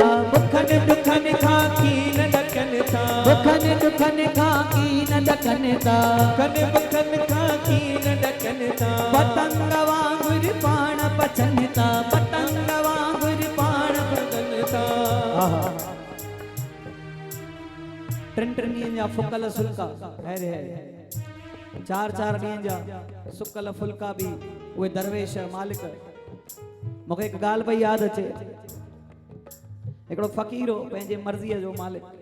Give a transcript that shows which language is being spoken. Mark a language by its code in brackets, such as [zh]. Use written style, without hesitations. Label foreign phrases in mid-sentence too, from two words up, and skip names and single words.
[sd] भुखन दुखन खां की न डकन था। भुखन दुखन खां की न डकन था। बुखन बुखन खां की न डकन था। पतंग वांगुर पाण पचन था। पतंग वांगुर पाण पतन था। टिन टिन ॾींहंनि जा फुकल फुल्का अहिड़े चार चार ॾींहंनि जा सुकल फुल्का बि उहे दरवेश मालिक। मूंखे हिकु ॻाल्हि पई यादि अचे, हिकिड़ो फ़क़ीर हो पंहिंजे मर्ज़ीअ जो मालिक।